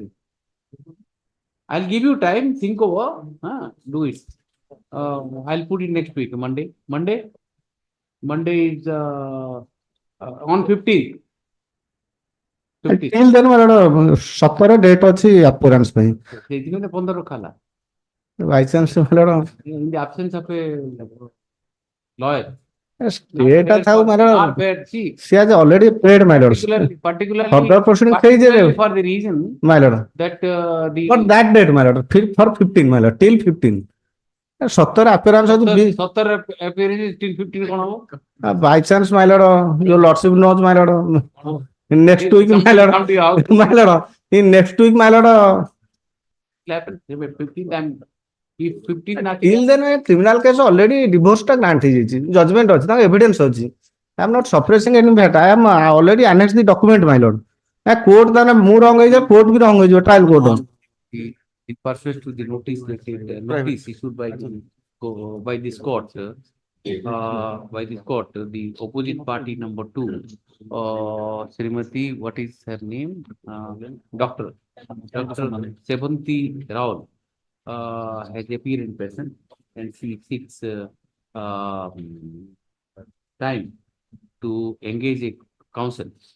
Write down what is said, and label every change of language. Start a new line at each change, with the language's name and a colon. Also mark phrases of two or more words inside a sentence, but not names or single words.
English: I'll give you time. Think over. Do it. I'll put it next week, Monday. Monday is on 15th. Till then, my lord, 17 date ଅଛି appearance ପାଇଁ।
Odia: ସେଇଦିନ 15 ରଖାଲା।
English: By chance, my lord, in the absence of a lawyer.
Odia: ଏଟା ଥାଉ,
English: my lord. Not fair. See, she has already paid, my lord. Particularly Further proceeding for the reason, my lord, that for that date, my lord, for 15, my lord, till 15.
Odia: 17 appearance ଅଛି 17
English: appearance till
Odia: 15 କଣ ହବ?
English: By chance, my lord, your lordship knows, my lord. In next week, my lord, my lord, in next week, my lord. 15 time. If 15 not Till then, criminal case already divorce ଟା grant ହେଇଯାଇଛି, judgment
Odia: ଅଛି, ତାଙ୍କ
English: evidence ଅଛି. I am not suppressing any matter. I am already annexed the document, my lord.
Odia: Court ତାହେଲେ ମୁଁ wrong ହେଇଯିବ, court ବି wrong ହେଇଯିବ,
English: trial court. In pursuant to the notice issued by this court, the opposite party number 2, Srimati, what is her name? Dr. Sevanti Rao has appeared in person, and she seeks time to engage a counsel.